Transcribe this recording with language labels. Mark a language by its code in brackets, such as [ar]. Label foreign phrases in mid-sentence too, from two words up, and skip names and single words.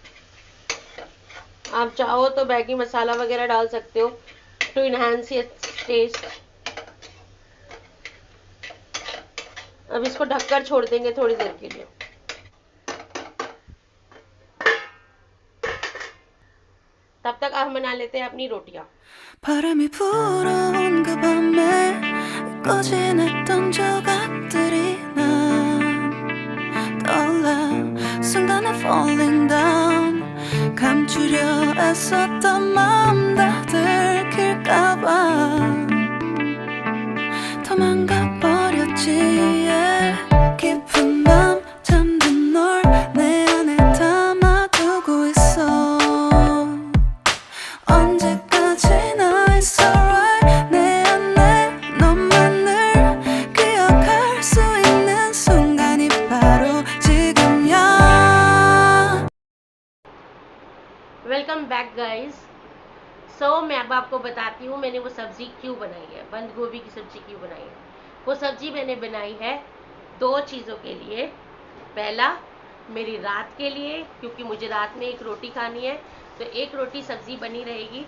[hi] आप चाहो तो मैगी मसाला वगैरह डाल सकते हो [en] to enhance its taste. [hi] अब इसको ढककर छोड़ देंगे थोड़ी देर के लिए। तब तक आप बना लेते हैं अपनी रोटियां। [ko] 바람이 불어온 그 밤에 꺼진했던 조각들이 난 떠올라 순간에 [en] falling down [ko] 감추려 애썼던 마음 다 들킬까봐 도망가 버렸지 yeah. 깊은 밤 잠든 널 내 안에 담아두고 있어 언제까지나 [en] it's alright [ko] 내 안에 너만을 기억할 수 있는 순간이 바로 지금이야 [en] welcome back guys. [hi] सो मैं अब आपको बताती हूँ मैंने वो सब्जी क्यों बनाई है, बंद गोभी की सब्जी क्यों बनाई है। वो सब्जी मैंने बनाई है दो चीज़ों के लिए। पहला मेरी रात के लिए, क्योंकि मुझे रात में एक रोटी खानी है, तो एक रोटी सब्जी बनी रहेगी।